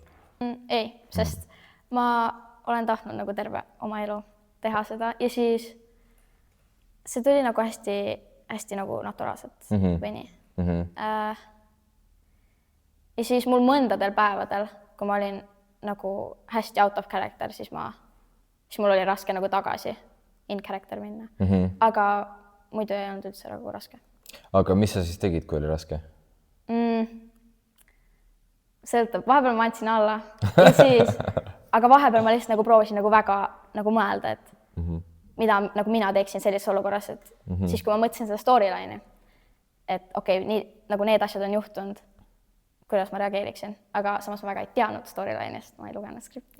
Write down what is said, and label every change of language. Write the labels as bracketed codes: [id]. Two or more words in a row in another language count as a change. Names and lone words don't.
[et] Ei, sest ma olen tahtnud nagu terve oma elu teha seda ja siis see tuli nagu hästi nagu naturaalselt või nii. Ja siis mul mõndadel päevadel, kui ma olin nagu hästi [en] out of character, [et] siis mul oli raske nagu tagasi [en] in character [et] minna. Aga muidu ei olnud üldse nagu raske. Aga mis sa siis tegid, kui oli raske? Sõltab. Vahepeal ma andsin alla. Ja siis, aga vahepeal ma lihtsalt nagu proovisin nagu väga nagu mõelda, et mida nagu mina teeksin sellises olukorras, et siis kui ma mõtlesin seda storyline'i, et okei, nii, nagu need asjad on juhtunud, kuidas ma reageeriksin, aga samas ma väga ei teadnud storyline'ist, ma ei lugenud skripti.